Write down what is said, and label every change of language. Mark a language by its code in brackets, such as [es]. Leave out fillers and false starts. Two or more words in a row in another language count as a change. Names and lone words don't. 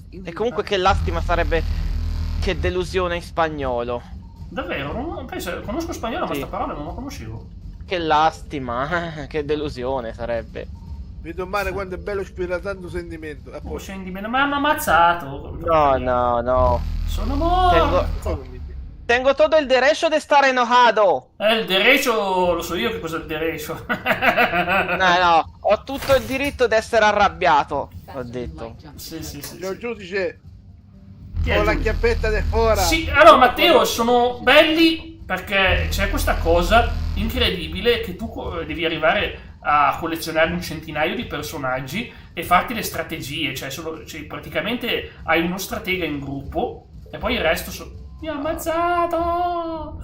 [it] E comunque [es] che lastima [it] sarebbe che delusione in spagnolo. Davvero? Penso, conosco spagnolo, ma Sì. sta parola non la conoscevo. [es] Che lastima, [it] che delusione sarebbe. Vedo male quanto è bello ispira tanto sentimento. A Oh, posto. scendi bene. Ma mi ha ammazzato. No. Sono morto. Come mi dici? [es] Tengo todo el derecho de estar enojado. [it] Il derecho, lo so io che cosa è il derecho. No, ho tutto il diritto di essere arrabbiato. Ho detto. Sì. Signor giudice, Chi è ho il la giudice? chiappetta di fora. Sì, allora Matteo, sono belli perché c'è questa cosa incredibile che tu devi arrivare a collezionare un centinaio di personaggi e farti le strategie, cioè praticamente hai uno stratega in gruppo e poi il resto mi ha ammazzato!